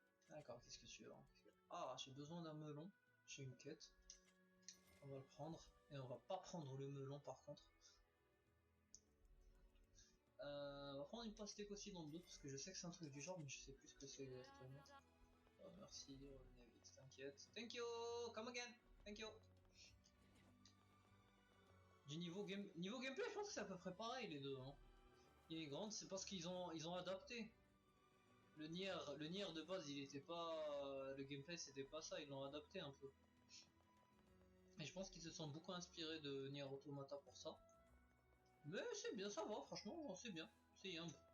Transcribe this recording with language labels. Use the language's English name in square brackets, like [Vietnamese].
[French] D'accord, qu'est-ce que tu veux? Ah, j'ai besoin d'un melon. J'ai une quête. On va le prendre. Et on va pas prendre le melon par contre. On va prendre une pastèque aussi dans le dos parce que je sais que c'est un truc du genre mais je sais plus ce que c'est exactement. Merci, revenez vite, t'inquiète. [English] Thank you, come again, thank you. [French] Du niveau gameplay, je pense que c'est à peu près pareil les deux. Hein. Il est grande, c'est parce qu'ils ont adapté. Le Nier de base, il était pas. Le gameplay, c'était pas ça, ils l'ont adapté un peu. Et je pense qu'ils se sont beaucoup inspirés de Nier Automata pour ça. Mais c'est bien, ça va, franchement, c'est bien. C'est yumb.